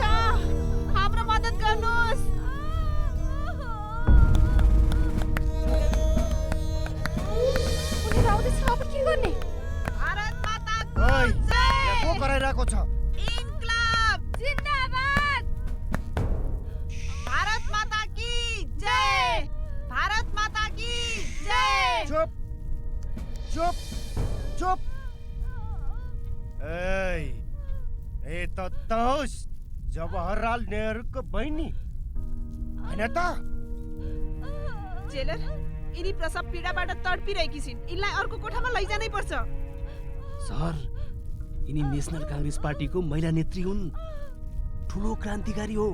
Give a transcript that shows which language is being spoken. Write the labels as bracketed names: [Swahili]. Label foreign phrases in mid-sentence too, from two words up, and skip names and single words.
[Nepali] हाम्रो मद्दत गर्नुहोस्। उनीहरू आउँदैछ, अब के गर्ने? भारत माता ओइ, यहाँ को कराइरहेको छ? [Hindi] इन्कलाब जिन्दाबाद। भारत माता की जय। भारत माता की जय। [Nepali] चुप चुप चुप। ए त तोस जवाहरलाल नेहरूको बहिनी हैन त? जेलर, यिनी प्रसव पीडाबाट तडपिरहेकी छिन्। यिनलाई अर्को कोठामा लैजानै पर्छ। सर, यिनी नेसनल काङ्ग्रेस पार्टीको महिला नेत्री हुन्। ठुलो क्रान्तिकारी हो।